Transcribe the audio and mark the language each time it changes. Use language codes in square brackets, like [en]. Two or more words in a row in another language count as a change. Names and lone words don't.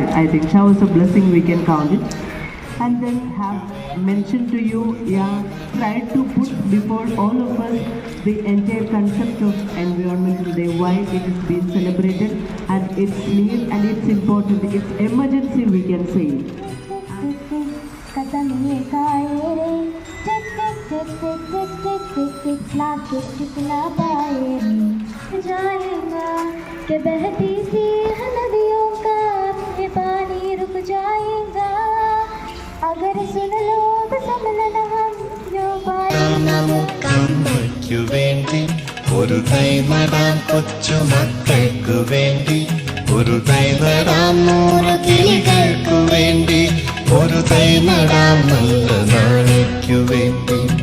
[en] I think showers of blessing, we can count it. And then have mentioned to you, try to put before all of us the entire concept of Environmental Day, why it is being celebrated, and its need and its importance, its emergency, we can say. [hi] बहती सी नदियों का पानी रुक जाएगा, अगर सुन लो तो समझना हम जो [ml] നമുക്കമ്മയ്ക്കു വേണ്ടി, ഒരു തൈ നടാം കൊച്ചുമക്കൾക്കു വേണ്ടി, ഒരു തൈ നടാം 100 കിളികൾക്കു വേണ്ടി, ഒരു തൈ നടാം നല്ല നാളേക്കു വേണ്ടി.